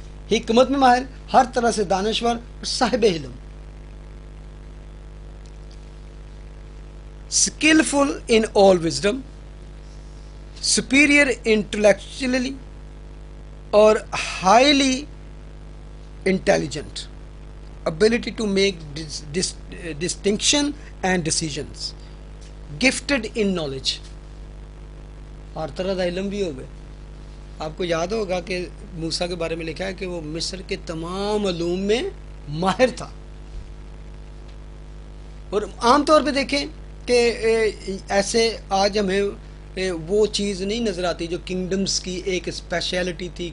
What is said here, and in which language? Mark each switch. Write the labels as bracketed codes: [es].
[ur] حکمت میں ماہر, ہر طرح سے دانشور اور صاحب علم. [en] skillful in all wisdom, superior intellectually or highly intelligent, ability to make distinction and decisions, gifted in knowledge. [ur] ہر طرح کا علم بھی ہو گئے. آپ کو یاد ہوگا کہ موسیٰ کے بارے میں لکھا ہے کہ وہ مصر کے تمام علوم میں ماہر تھا. اور عام طور پہ دیکھیں کہ ایسے آج ہمیں وہ چیز نہیں نظر آتی جو کنگڈمز کی ایک اسپیشلٹی تھی.